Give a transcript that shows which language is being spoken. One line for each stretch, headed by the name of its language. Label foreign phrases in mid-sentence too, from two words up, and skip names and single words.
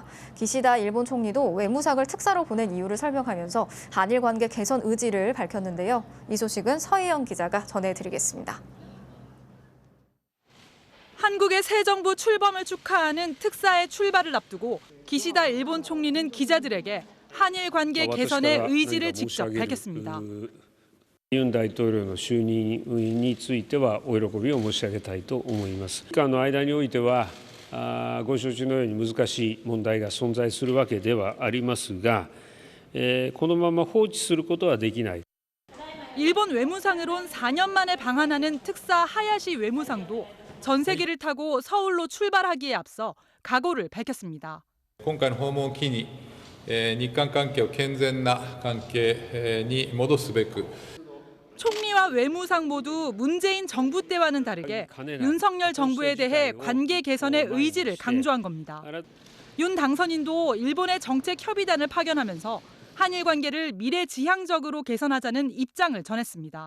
Korean: 기시다 일본 총리도 외무상을 특사로 보낸 이유를 설명하면서 한일 관계 개선 의지를 밝혔는데요. 이 소식은 서희영 기자가 전해드리겠습니다. 한국의 새 정부 출범을 축하하는 특사의 출발을 앞두고 기시다 일본 총리는 기자들에게 한일 관계 개선의 의지를 직접 밝혔습니다.
Japanese: ユン大統領の就任についてはお喜びを申し上げたいと思います。期間の間においてはご承知のように難しい問題が存在するわけではありますが、このまま放置することはできない。
Korean: 일본 외무상으로 온 4년 만에 방한하는 특사 하야시 외무상도 전세기를 타고 서울로 출발하기에 앞서 각오를 밝혔습니다.
Japanese: 今回の訪問を機に日韓関係を健全な関係に戻すべく
Korean: 총리와 외무상 모두 문재인 정부 때와는 다르게 윤석열 정부에 대해 관계 개선의 의지를 강조한 겁니다. 윤 당선인도 일본의 정책 협의단을 파견하면서 한일 관계를 미래지향적으로 개선하자는 입장을 전했습니다.